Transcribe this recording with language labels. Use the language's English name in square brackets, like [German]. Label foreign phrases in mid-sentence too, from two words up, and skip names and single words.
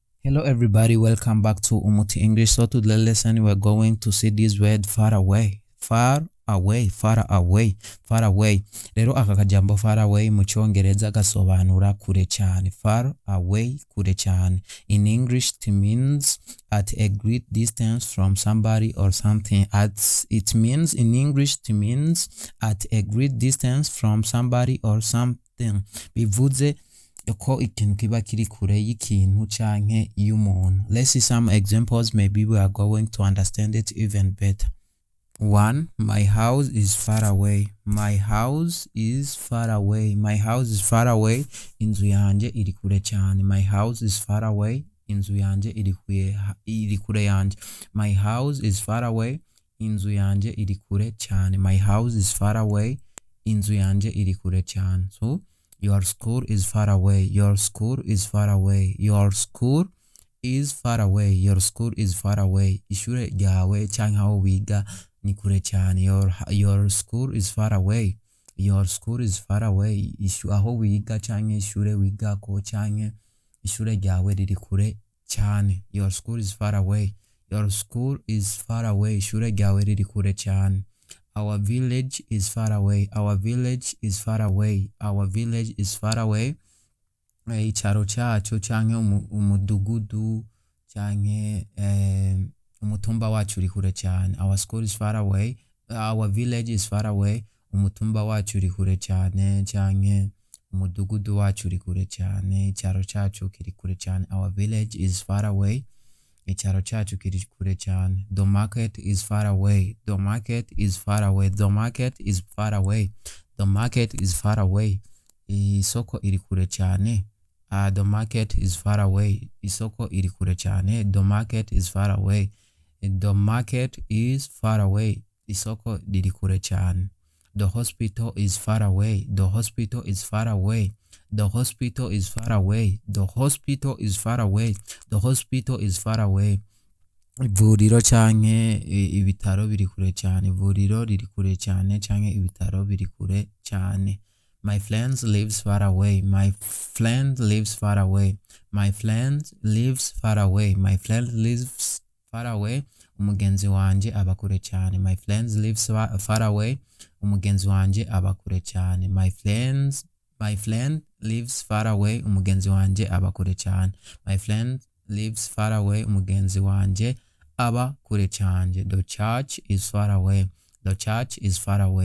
[English] Hello everybody, welcome back to Umuti English. So to the lesson we're going to see this word far away. Far away, far away, far away. [Rundi] Rero aka kajambo [English] far away [Rundi] mu Congereza gasobanura kure cyane. [English] Far away, [Rundi] kure cyane. [English] In English it means at a great distance from somebody or something. It means in English it means at a great distance from somebody or something. [Rundi] Bivuze ko ikintu kiba kiri kure y'ikintu canke y'umuntu. [English] Let's see some examples, maybe we are going to understand it even better. 1. My house is far away. My house is far away. My house is far away. [Rundi] Inzu yanje iri kure cyane. [English] My house is far away. [Rundi] Inzu yanje iri kure yanje. [English] My house is far away. [Rundi] Inzu yanje iri kure cyane. [English] My house is far away. [Rundi] Inzu yanje iri kure cyane. [English] So your school is far away. Your school is far away. Your school is far away. Your school is far away. [Rundi] Ishure ryawe canke aho wiga ni kure cyane. [English] Your school is far away. Your school is far away. [Rundi] Aho wiga canke ishure wigako canke ishure ryawe riri kure cyane. [English] Your school is far away. Your school is far away. [Rundi] Ishure ryawe riri kure cyane. [English] Our village is far away. Our village is far away. Our village is far away. [Rundi] Icyaro cyacu canke umudugudu canke umutumba wacu uri kure cyane. [English] Our school is far away. Our village is far away. [Rundi] Umutumba wacu uri kure cyane canke umudugudu wacu uri kure cyane. Icyaro cyacu kiri kure cyane. [English] Our village is far away. [Rundi] Icyaro cyacu kiri kure cyane. [English] The market is far away. The market is far away. The market is far away. The market is far away. [Rundi] Isoko iri kure cyane. [English] The market is far away. [Rundi] Isoko iri kure cyane. [English] The market is far away. The market is far away. [Rundi] Isoko riri kure cyane. [English] The hospital is far away. The hospital is far away. The hospital is far away. The hospital is far away. The hospital is far away. [Rundi] Ivuriro canke ibitaro biri kure cyane. Ivuriro riri kure cyane canke ibitaro biri kure cyane. [English] My friend lives far away. My friend lives far away. My friend lives far away. My friend lives far away. [Rundi] Umugenzi wanje aba kure cyane. [English] My friends lives far away. [Rundi] Umugenzi wanje aba kure cyane. [English] My friend lives far away. [Rundi] Umugenzi wanje aba kure cyane. [English] My friend lives far away. [Rundi] Umugenzi wanje aba kure cyane. [English] The church is far away. The church is far away.